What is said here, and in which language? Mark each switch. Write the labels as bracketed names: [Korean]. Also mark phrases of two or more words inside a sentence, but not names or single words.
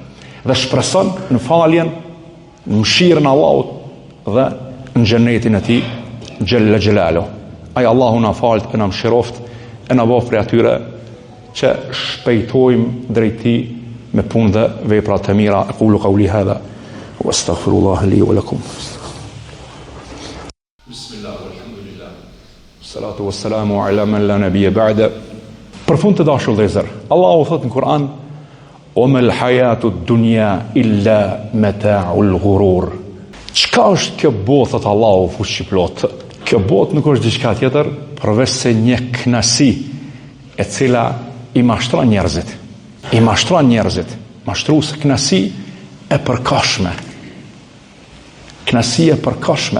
[Albanian] Dhe shpreson në faljen, në mëshirën e Allahut dhe në xhenetin e tij [Arabic] جل جلاله. [Albanian] Ai Allahu na falt e na mëshiroft e na bëf prej atyre që shpejtojmë drejt tij me punë dhe vepra të mira. [Arabic] أقول قولي هذا وأستغفر الله لي ولكم. الصلاة والسلام على من لا نبي بعده. [Albanian] Për fund të dashur vëllezër, Allahu thot në Kur'an: [Arabic] "وما الحياة الدنيا إلا متاع الغرور." [Albanian] Çka është kjo botë, thot Allahu fuqiplot? Kjo botë nuk është diçka tjetër përveç se një kënaqësi e cila i mashtron njerëzit. I mashtron njerëzit. Mashtrues kënaqësi e përkohshme. Kënaqësi e përkohshme.